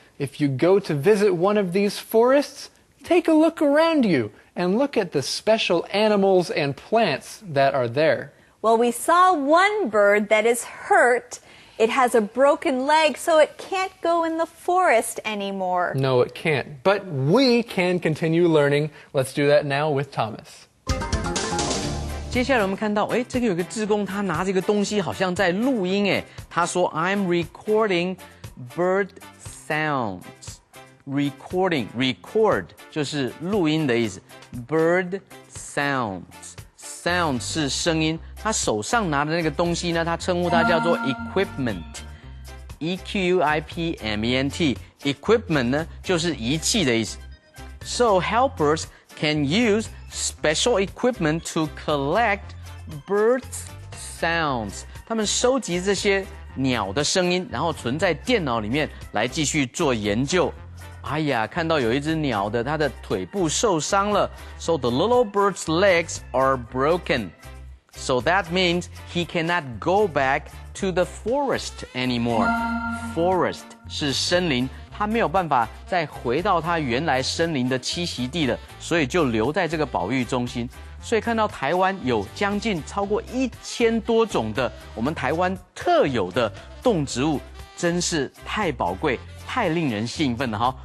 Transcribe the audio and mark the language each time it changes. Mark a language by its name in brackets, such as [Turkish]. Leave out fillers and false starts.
[English] If you go to visit one of these forests, take a look around you and look at the special animals and plants that are there. Well, we saw one bird that is hurt. It has a broken leg, so it can't go in the forest anymore. No, it can't. But we can continue learning. Let's do that now with Thomas. [Chinese] 接下来我们看到，这个有个志工，他拿着一个东西，好像在录音。他说 [English] "I'm recording bird sounds." [Chinese] Record 就是录音的意思。 Bird sounds 是声音。他手上拿的那个东西呢，他称呼它叫做 equipment。E-Q-U-I-P-M-E-N-T。 Equipment 呢就是仪器的意思。 [English] So helpers can use special equipment to collect birds' sounds. [Chinese] 他们收集这些鸟的声音，然后存在电脑里面来继续做研究。哎呀，看到有一只鸟的，它的腿部受伤了。 [English] So the little bird's legs are broken. So that means he cannot go back to the forest anymore. [Chinese] Forest 是森林。他没有办法再回到他原来森林的栖息地了，所以就留在这个保育中心。所以看到台湾有将近超过1000多种的我们台湾特有的动植物，真是太宝贵、太令人兴奋了哈！